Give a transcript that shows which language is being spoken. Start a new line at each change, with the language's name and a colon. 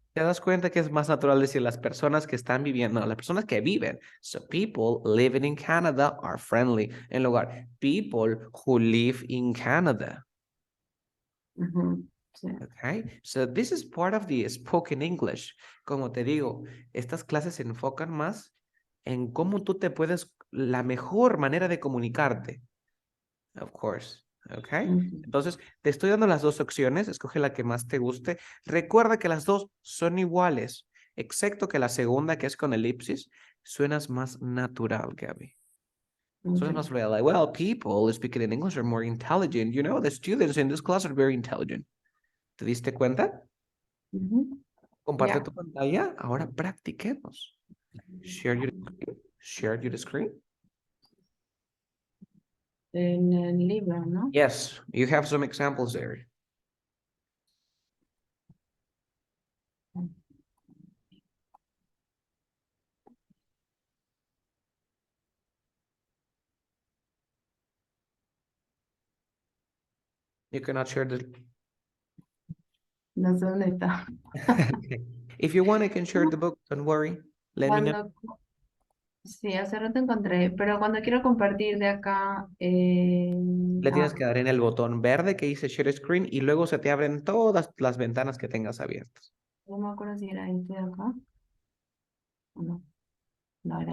Spanish: Te das cuenta que es más natural decir las personas que están viviendo, no, las personas que viven.
English: So people living in Canada are friendly.
Spanish: En lugar,
English: people who live in Canada.
Spanish: Ujú, sí.
English: Okay, so this is part of the spoken English.
Spanish: Como te digo, estas clases se enfocan más en cómo tú te puedes, la mejor manera de comunicarte.
English: Of course. Okay.
Spanish: Ujú. Entonces, te estoy dando las dos opciones. Escoge la que más te guste. Recuerda que las dos son iguales, excepto que la segunda, que es con elipsis, suenas más natural, Gabby. Suenas más real.
English: Like, well, people speaking in English are more intelligent. You know, the students in this class are very intelligent.
Spanish: ¿Te diste cuenta? Ujú. Comparte Ya. tu pantalla. Ahora practiquemos.
English: Share your screen. Share your screen.
Spanish: En el libro, ¿no?
English: Yes, you have some examples there. You cannot share the...
Spanish: No sé dónde está.
English: Okay. If you want, I can share the book. Don't worry. Let me know.
Spanish: Cuando, sí, hace rato encontré, pero cuando quiero compartir de acá, Le tienes que dar en el botón verde que dice Share Screen y luego se te abren todas las ventanas que tengas abiertas. no me acuerdo si era este de acá o no. No era